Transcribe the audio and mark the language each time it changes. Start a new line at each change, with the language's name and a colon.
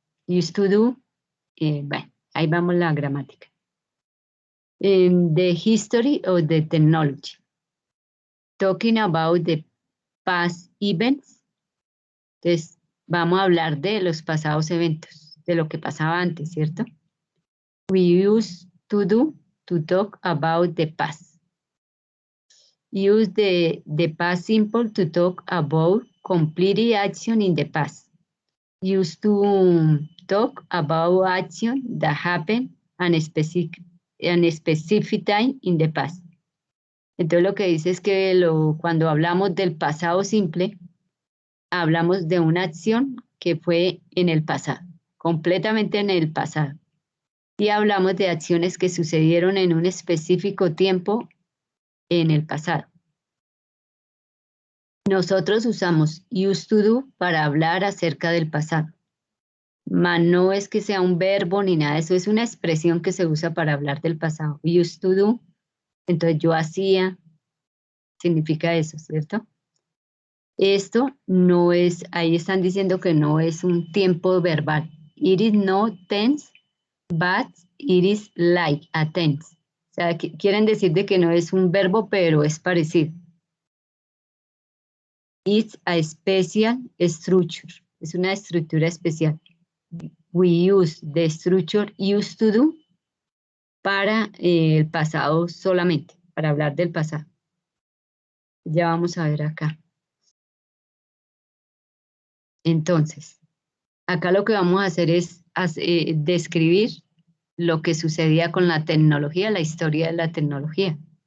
Spanish: Used to do, bueno, ahí vamos la gramática.
English: The history of the technology. Talking about the past events.
Spanish: Entonces, vamos a hablar de los pasados eventos, de lo que pasaba antes, ¿cierto?
English: We used to do to talk about the past. Use the past simple to talk about completed action in the past. Use to talk about action that happened and a specific time in the past.
Spanish: Entonces lo que dice es que cuando hablamos del pasado simple, hablamos de una acción que fue en el pasado, completamente en el pasado. Y hablamos de acciones que sucedieron en un específico tiempo en el pasado. Nosotros usamos used to do para hablar acerca del pasado. Mas no es que sea un verbo ni nada, eso es una expresión que se usa para hablar del pasado. Used to do, entonces yo hacía, significa eso, ¿cierto? Esto no es, ahí están diciendo que no es un tiempo verbal.
English: It is not tense, but it is like a tense.
Spanish: O sea, quieren decir de que no es un verbo, pero es parecido.
English: It's a special structure.
Spanish: Es una estructura especial.
English: We use the structure used to do
Spanish: para el pasado solamente, para hablar del pasado. Ya vamos a ver acá. Entonces, acá lo que vamos a hacer es describir lo que sucedía con la tecnología, la historia de la tecnología.